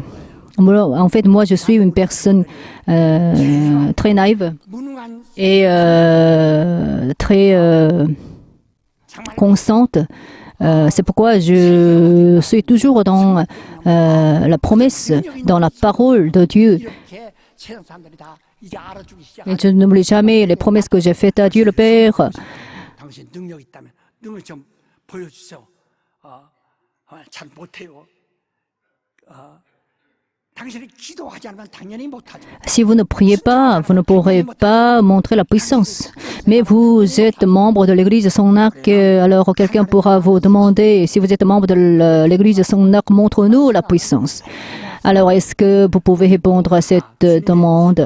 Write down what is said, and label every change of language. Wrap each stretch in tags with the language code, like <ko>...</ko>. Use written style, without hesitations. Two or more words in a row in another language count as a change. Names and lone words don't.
<fr>En fait, moi, je suis une personne très naïve et très constante. C'est pourquoi je suis toujours dans la promesse, dans la parole de Dieu. Et je n'oublie jamais les promesses que j'ai faites à Dieu le Père.</fr> <ko>당신 능력 있다면 능력 좀 보여주세요. 잘 못해요. 당신이 기도하지 않으면 당연히 못하죠.</ko> <fr>Si vous ne priez pas, vous ne pourrez pas montrer la puissance. Mais vous êtes membre de l'Église de son arc, alors quelqu'un pourra vous demander, si vous êtes membre de l'Église de son arc, montre-nous la puissance. Alors, est-ce que vous pouvez répondre à cette demande?</fr>